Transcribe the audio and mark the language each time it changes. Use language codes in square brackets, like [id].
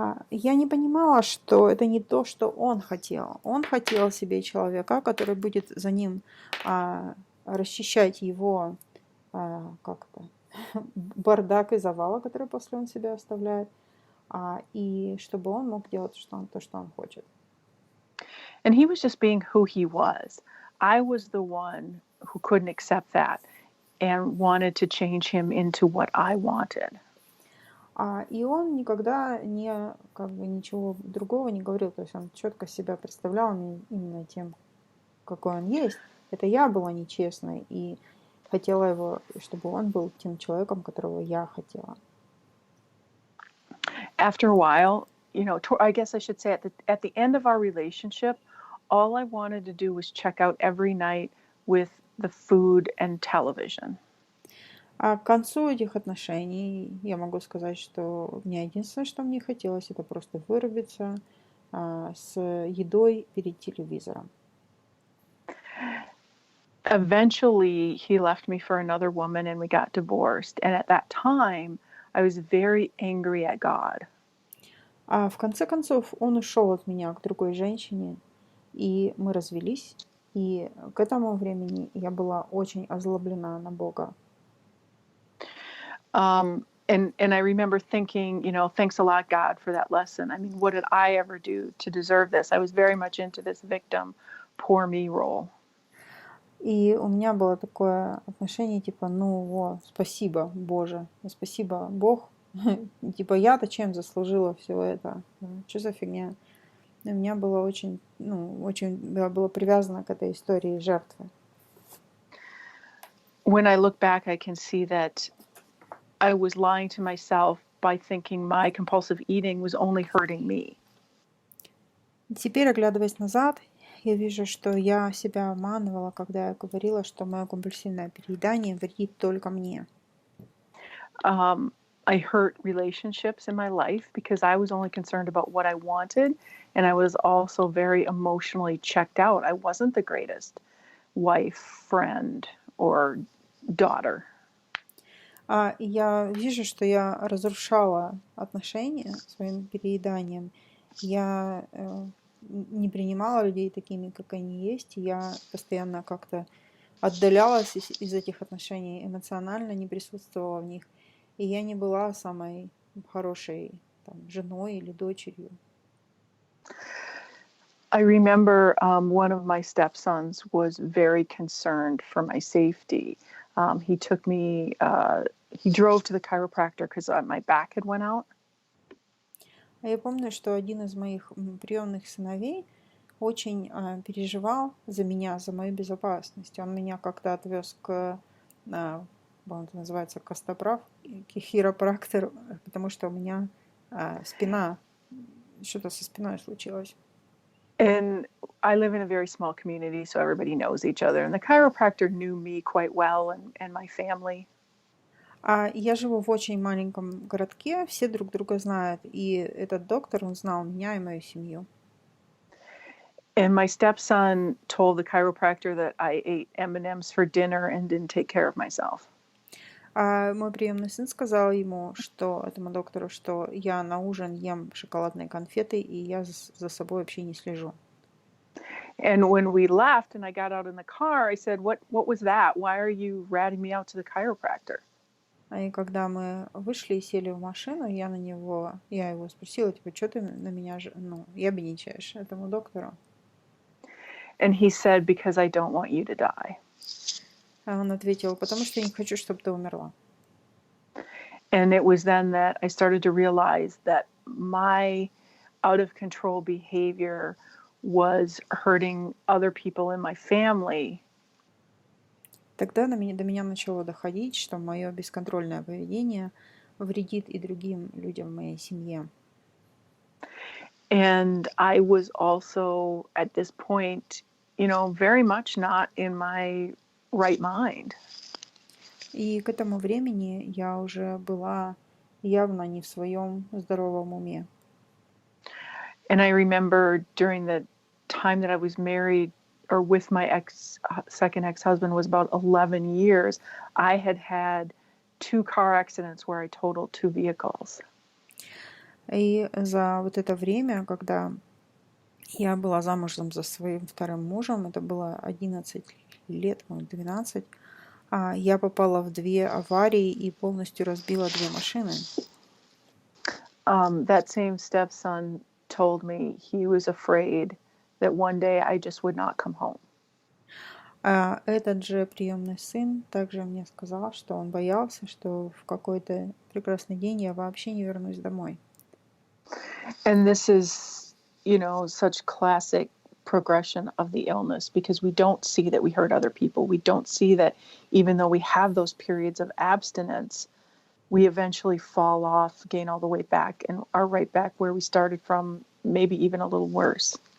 [ru] Я не понимала, что это не то, что он хотел. Он хотел себе человека, который будет за ним расчищать его как-то бардак и завалы, который после он себя оставляет, и чтобы он мог делать то, что он хочет. [en] And he was just being who he was. I was the one who couldn't accept that and wanted to change him into what I wanted. [ru] И он никогда ничего другого не говорил. То есть он четко себя представлял именно тем, какой он есть. Это я была нечестной и хотела его, чтобы он был тем человеком, которого я хотела. [en] After a while, I guess I should say at the end of our relationship, all I wanted to do was check out every night with the food and television. [ru] А к концу этих отношений я могу сказать, что мне единственное, что мне хотелось, это просто вырубиться с едой перед телевизором. [en] Eventually, he left me for another woman and we got divorced. And at that time, I was very angry at God. [ru] А в конце концов он ушел от меня к другой женщине, и мы развелись. И к этому времени я была очень озлоблена на Бога. [en] And I remember thinking, thanks a lot, God, for that lesson. I mean, what did I ever do to deserve this? I was very much into this victim, poor me role. [ru] И у меня было такое отношение, типа, спасибо, Боже, спасибо, Бог. Типа, я-то чем заслужила все это? Что за фигня? И у меня было я была привязана к этой истории жертвы. [en] When I look back, I can see that I was lying to myself by thinking my compulsive eating was only hurting me. [ru] Теперь, оглядываясь назад, я вижу, что я себя обманывала, когда я говорила, что мое компульсивное переедание вредит только мне. [en] I hurt relationships in my life because I was only concerned about what I wanted, and I was also very emotionally checked out. I wasn't the greatest wife, friend, or daughter. [ru] Я вижу, что я разрушала отношения своим перееданием. Я не принимала людей такими, как они есть. Я постоянно как-то отдалялась из этих отношений, эмоционально не присутствовала в них. И я не была самой хорошей женой или дочерью. [en] I remember one of my stepsons was very concerned for my safety. He took me, he drove to the chiropractor because my back had went out. [ru] Я помню, что один из моих приемных сыновей очень переживал за меня, за мою безопасность. Он меня как-то отвез к по-моему, это называется костоправ, хиропрактор, потому что у меня спина, что-то со спиной случилось. [en] And I live in a very small community, so everybody knows each other. And the chiropractor knew me quite well and my family. [ru] Я живу в очень маленьком городке, все друг друга знают, и этот доктор, он знал меня и мою семью. [en] And my stepson told the chiropractor that I ate M&Ms for dinner and didn't take care of myself. [ru] Мой приемный сын сказал ему, что этому доктору, что я на ужин ем шоколадные конфеты, и я за собой вообще не слежу. [en] And when we left and I got out in the car, I said, what was that? Why are you ratting me out to the chiropractor? [ru] И когда мы вышли и сели в машину, я его спросила, типа, что ты на меня, ябедничаешь этому доктору? [en] And he said, because I don't want you to die. [ru] А он ответил, потому что я не хочу, чтобы ты умерла. [en] And it was then that I started to realize that my out of control behavior was hurting other people in my family. [ru] Тогда до меня начало доходить, что мое бесконтрольное поведение вредит и другим людям в моей семье. [en] And I was also at this point, very much not in my right mind. [ru] И к этому времени я уже была явно не в своем здоровом уме. [en] And I remember during the time that I was married or with my second ex-husband was about 11 years, I had 2 car accidents where I totaled 2 vehicles. [ru] И за вот это время, когда я была замужем за своим вторым мужем, это было 11 лет, 12, я попала в 2 аварии и полностью разбила 2 машины. [en] That same stepson told me he was afraid that one day I just would not come home. [ru] Этот же приемный сын также мне сказал, что он боялся, что в какой-то прекрасный день я вообще не вернусь домой. [en] And this is, such classic progression of the illness because we don't see that we hurt other people. We don't see that even though we have those periods of abstinence, we eventually fall off, gain all the way back, and are right back where we started from, maybe even a little worse.